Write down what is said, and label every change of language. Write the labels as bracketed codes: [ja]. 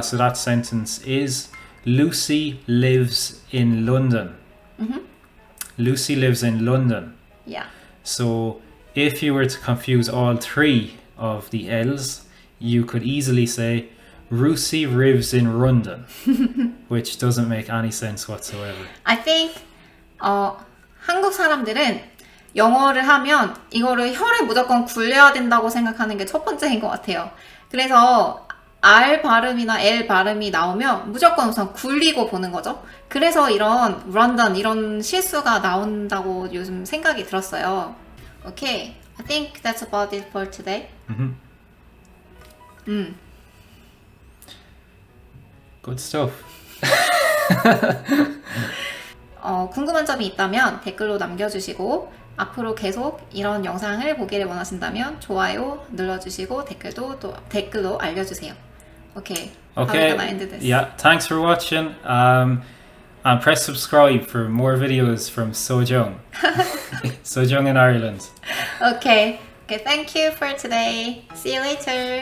[en] So that sentence is, Lucy lives in London. Lucy lives in London. Yeah. So if you were to confuse all three of the L's, you could easily say, Lucy lives in London, which doesn't make any sense whatsoever. I think [ko] 한국 사람들은 영어를 하면 이거를 혀를 무조건 굴려야 된다고 생각하는 게 첫 번째인 것 같아요. 그래서 R 발음이나 L 발음이 나오면 무조건 우선 굴리고 보는 거죠. 그래서 이런 런던 이런 실수가 나온다고 요즘 생각이 들었어요. [en] Okay, I think that's about it for today. Good stuff. [ko] 궁금한 점이 있다면 댓글로 남겨주시고 앞으로 계속 이런 영상을 보기를 원하신다면 좋아요 눌러주시고 댓글로 알려주세요. [en] Okay. How are we gonna end this? Yeah, thanks for watching. And press subscribe for more videos from Sojung. Sojung in Ireland. Okay. Okay, thank you for today. See you later.